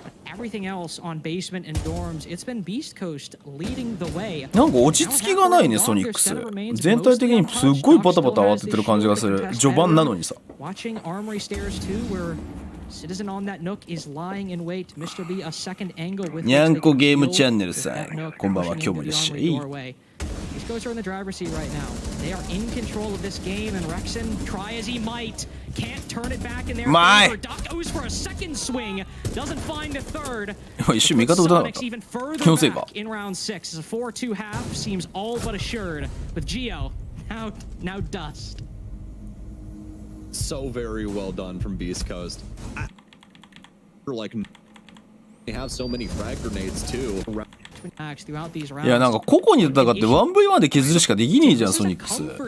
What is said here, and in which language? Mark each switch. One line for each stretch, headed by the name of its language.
English: Everything else on basement and dorms, it's been beastcoast leading the way.
Japanese: なんか落ち着きがないねソニックス。全体的にすっごいバタバタ慌ててる感じがする。序盤なのにさ。
English: Watching Armory Stairs too, where Citizen on that nook is lying in wait. Mr. B a second angle with
Japanese: にゃんこゲームチャンネルさん、こんばんは、今日もいらっしゃい。
English: These guys are in the driver's seat right now. They are in control of this game, and Rexon, try as he might, can't turn it back in their favor. Doc goes for a second swing, doesn't find a third.
Japanese: 一瞬味方打たなかった。
English: even further
Japanese: 気のせいか。
English: back in round 6. A 4-2 half seems all but assured with Geo now dust. So very well done from Beast Coast. Like they have so many frag grenades too.
Japanese: いやなんか個々に戦って 1v1 で削るしかできねえじゃんソニックス。